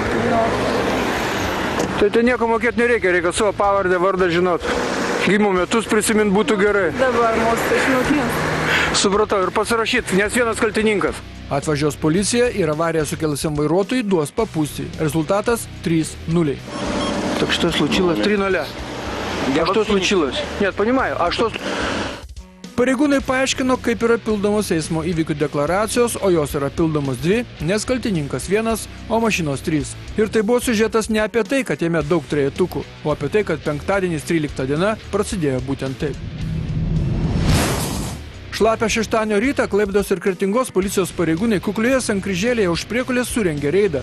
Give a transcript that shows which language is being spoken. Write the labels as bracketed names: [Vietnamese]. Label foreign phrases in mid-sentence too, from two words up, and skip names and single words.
[Lithuanian] Tai nieko mokėti nereikia, reikia savo pavardę, vardą žinot. Gimimo metus prisimint būtų gerai. Dabar mūsų išmokins. Supratau, ir pasirašyt, nes vienas kaltininkas. Atvažiuos policija ir avariją sukelusiam vairuotojui duos papūsti. Rezultatas 3-0. [Russian] Так что случилось? 3-0. А что случилось? Нет, понимаю, а что... [Lithuanian] Pareigūnai paaiškino, kaip yra pildomos eismo įvykių deklaracijos, o jos yra pildomos 2, nes kaltininkas 1, o mašinos 3. Ir tai buvo siužetas ne apie tai, kad jame daug trejetukų, o apie tai, kad penktadienis 13 diena prasidėjo būtent taip. Šlapią šeštadienio rytą Klaipėdos ir Kretingos policijos pareigūnai kuklioje sankryžėlėje už priekulės surengė reidą.